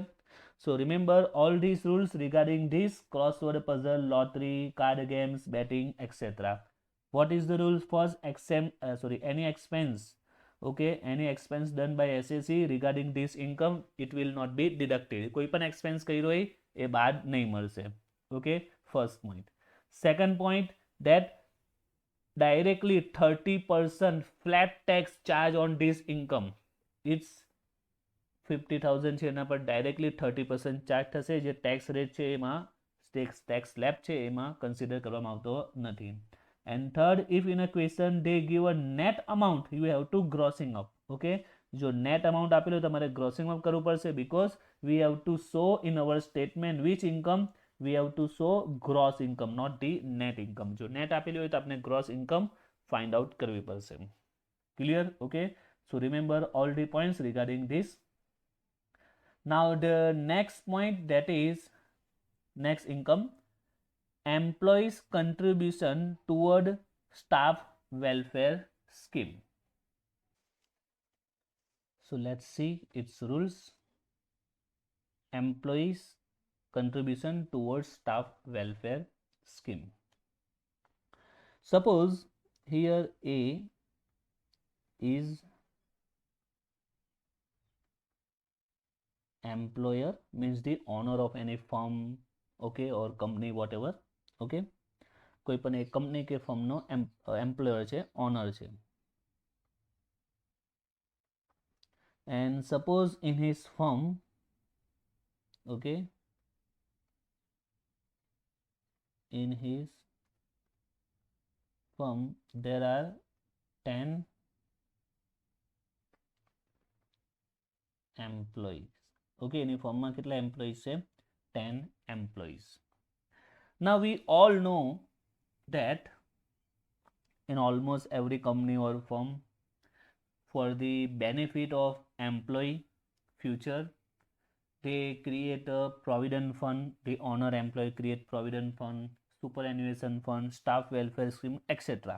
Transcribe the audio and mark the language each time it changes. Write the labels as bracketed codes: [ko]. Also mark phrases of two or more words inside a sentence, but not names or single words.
[en] So remember all these rules regarding this crossword puzzle, lottery, card games, betting, etc. What is the rule? First, any expense. Okay, any expense done by SSC regarding this income, it will not be deducted. [gu] કોઈ પણ expense કર્યો હોય એ બાદ નહીં મળશે. [en] Okay, first point. Second point, that directly 30% flat tax charge on this income. [gu] It's 50,000 છે, એના પર ડાયરેક્ટલી 30% ચાર્જ થશે. જે ટેક્સ રેટ છે એમાં ટેક્સ સ્લેબ છે એમાં કન્સિડર કરવામાં આવતો નથી. [en] And third, if in a question they give a net amount, you have to grossing up. [gu] Okay, જો [en] net amount [gu] આપેલું તમારે [en] grossing up [gu] કરવું પડશે, [en] because we have to show in our statement which income. We have to show gross income, not the net income. [gu] જો net આપેલી હોય તો આપણે [en] gross income find out [gu] કરવી પડશે. [en] Clear? Okay, so remember all the points regarding this. Now the next point, that is next income, employees contribution toward staff welfare scheme. So let's see its rules. Employees contribution towards staff welfare scheme. Suppose here A is employer, means the owner of any firm, okay, or company, whatever. [gu] Okay, કોઈ પણ એક કંપની કે ફર્મનો એમ્પ્લોયર છે, ઓનર છે. [en] And suppose in his firm, okay, in his firm there are 10 employees. [gu] Okay, એની ફર્મમાં કેટલા એમ્પ્લોઈઝ છે? 10 employees. [en] Now we all know that in almost every company or firm, for the benefit of employee future, they create a provident fund, the owner employee create provident fund, superannuation fund, staff welfare scheme, etc.